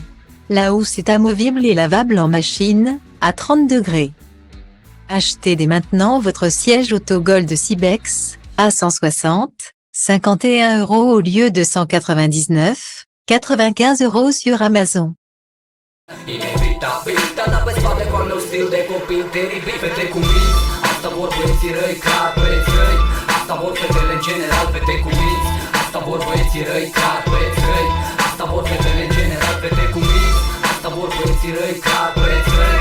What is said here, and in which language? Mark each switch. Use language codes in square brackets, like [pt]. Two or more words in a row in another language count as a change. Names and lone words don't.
[fr] La housse est amovible et lavable en machine, à 30 degrés. Achetez dès maintenant votre siège auto Gold Cybex, à 160, 51 € au lieu de 199, 95 € sur Amazon. [ro] Inevitabil, dar pe spate cu al meu stil de copil teribil. Fete cu minți, asta vor băieții răi, ca băieți răi. Asta vor fetele în general, fete cu minți. Asta vor băieții răi, ca băieți răi. Asta vor fetele în general, fete cu minți. Asta vor băieții răi, ca băieți răi.